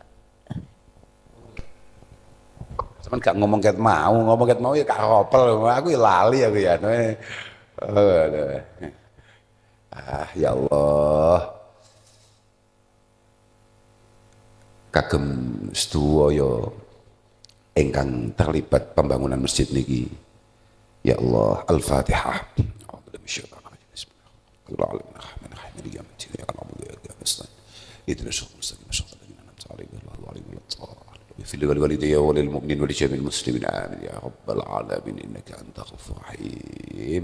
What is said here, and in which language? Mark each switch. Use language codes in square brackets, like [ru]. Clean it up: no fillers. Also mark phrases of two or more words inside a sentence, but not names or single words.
[jv] Cuman gak ngomong ket mau ya gak ropel, aku ya lali aku ya. [ar] يا الله, [jv] kagem sedaya ingkang terlibat pembangunan masjid niki. [ar] يا الله, Al-Fatihah. ولوالدي وللمؤمنين ولجميع المسلمين آمين يا رب العالمين إنك أنت غفور رحيم.